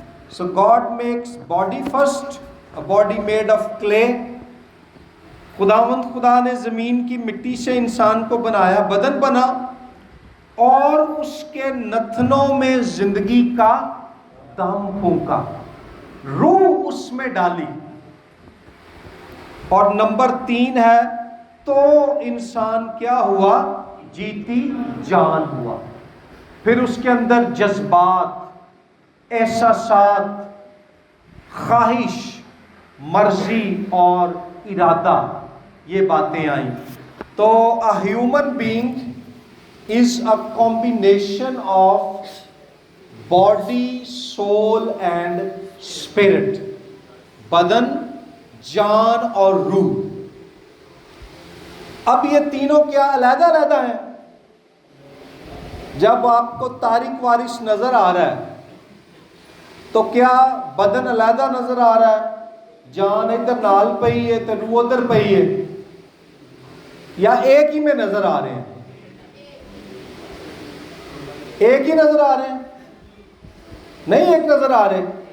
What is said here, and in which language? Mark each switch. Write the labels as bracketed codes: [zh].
[en] So God makes body first, a body made of clay. [ur] خداوند خدا نے زمین کی مٹی سے انسان کو بنایا، بدن بنا، اور اس کے نتنوں میں زندگی کا دم پھونکا، روح اس میں ڈالی. اور نمبر 3 ہے تو انسان کیا ہوا؟ جیتی جان ہوا. پھر اس کے اندر جذبات، احساسات، خواہش، مرضی اور ارادہ، یہ باتیں آئیں. [en] تو a human being is a combination of body, soul and spirit. [ur] بدن، جان اور روح. اب یہ تینوں کیا علیحدہ علیحدہ ہیں؟ جب آپ کو تاریک وارث نظر آ رہا ہے تو کیا بدن علیحدہ نظر آ رہا ہے؟ جان ادھر نال پئی ہے تو روح ادھر پئی ہے، یا ایک ہی میں نظر آ رہے ہیں؟ ایک ہی نظر آ رہے ہیں؟ نہیں ایک نظر آ رہے.